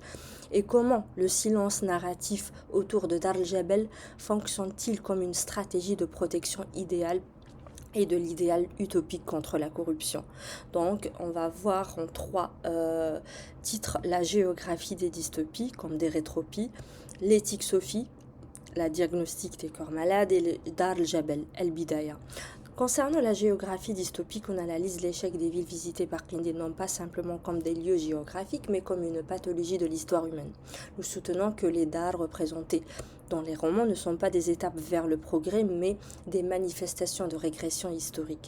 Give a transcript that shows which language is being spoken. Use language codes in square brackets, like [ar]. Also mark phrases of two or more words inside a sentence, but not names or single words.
[fr] Et comment le silence narratif autour de Dar el-Jabel fonctionne-t-il comme une stratégie de protection idéale et de l'idéal utopique contre la corruption? Donc, on va voir en trois titres la géographie des dystopies, comme des rétropies, l'éthique Sophie, la diagnostic des corps malades et le Dar el-Jabel, el-Bidaya. Concernant la géographie dystopique, on analyse l'échec des villes visitées par Clindé non pas simplement comme des lieux géographiques, mais comme une pathologie de l'histoire humaine. Nous soutenons que les dars représentés dans les romans ne sont pas des étapes vers le progrès, mais des manifestations de régression historique.